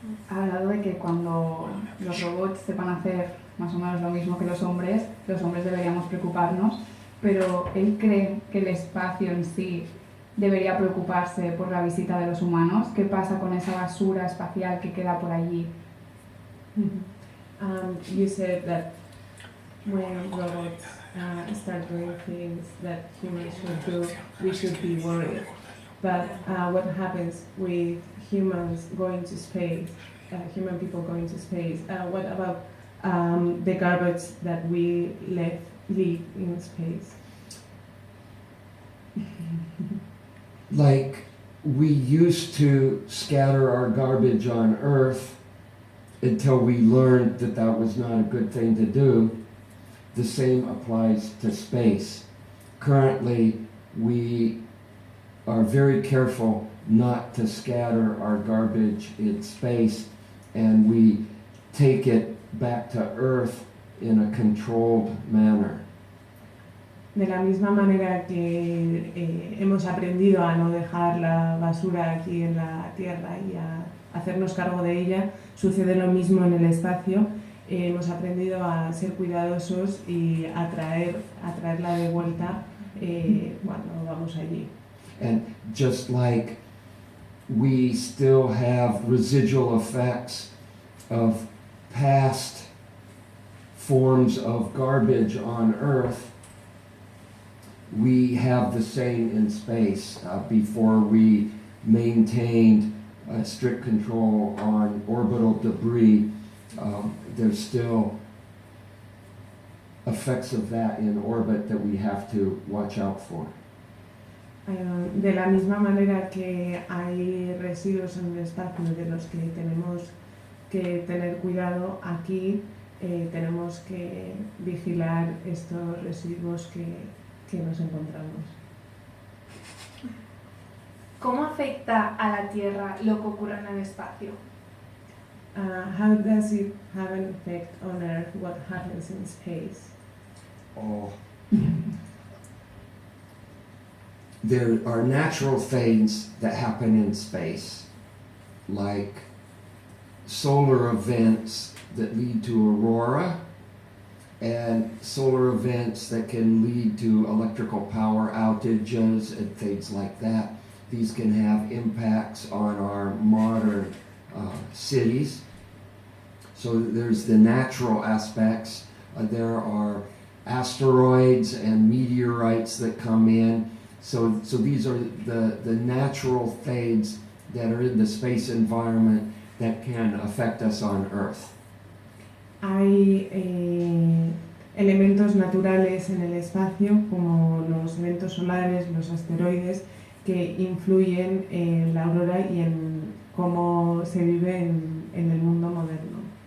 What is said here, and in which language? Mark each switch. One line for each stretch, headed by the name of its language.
Spanish: Ha hablado de que cuando los robots sepan hacer más o menos lo mismo que los hombres deberíamos preocuparnos, pero él cree que el espacio en sí debería preocuparse por la visita de los humanos. ¿Qué pasa con esa basura espacial que queda por allí?
English: You said that when robots start doing things that humans should do, we should be worried. But what happens with humans going to space, human people going to space? What about the garbage that we leave in space? Like we used to scatter our garbage on Earth until we learned that that was not a good thing to do. The same applies to space. Currently, we are very careful not to scatter our garbage in space, and we take it back to Earth in a controlled manner.
Spanish: De la misma manera que hemos aprendido a no dejar la basura aquí en la Tierra y a hacernos cargo de ella, sucede lo mismo en el espacio. Hemos aprendido a ser cuidadosos y a traerla de vuelta cuando vamos allí.
English: And just like we still have residual effects of past forms of garbage on Earth, we have the same in space. Before we maintained strict control on orbital debris, there's still effects of that in orbit that we have to watch out for.
Spanish: De la misma manera que hay residuos en el espacio de los que tenemos que tener cuidado, aquí tenemos que vigilar estos residuos que nos encontramos. ¿cómo afecta a la Tierra lo que ocurre en el espacio?
English: How does it have an effect on Earth what happens in space? Oh. There are natural things that happen in space, like solar events that lead to aurora, and solar events that can lead to electrical power outages and things like that. These can have impacts on our modern cities. So there's the natural aspects. There are asteroids and meteorites that come in. So these are the natural things that are in the space environment that can affect us on Earth.
Spanish: Hay elementos naturales en el espacio, como los eventos solares, los asteroides, que influyen en la aurora y en cómo se vive en el mundo moderno.